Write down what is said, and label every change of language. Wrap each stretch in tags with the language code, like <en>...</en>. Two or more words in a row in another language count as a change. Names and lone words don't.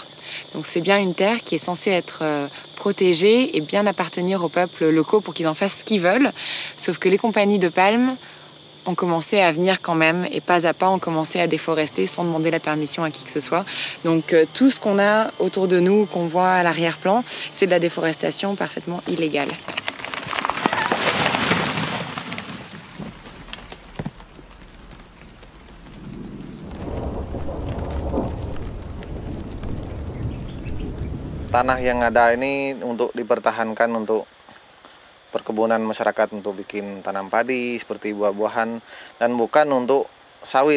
<fr>Donc c'est bien une terre qui est censée être protégée et bien appartenir aux peuples locaux pour qu'ils en fassent ce qu'ils veulent. Sauf que les compagnies de palmes ont commencé à venir quand même et pas à pas ont commencé à déforester sans demander la permission à qui que ce soit. Donc tout ce qu'on a autour de nous, qu'on voit à l'arrière-plan, c'est de la déforestation parfaitement illégale.</fr> <id>Tanah yang ada ini untuk dipertahankan untuk perkebunan masyarakat untuk bikin tanam padi seperti buah-buahan dan bukan untuk sawit.</id>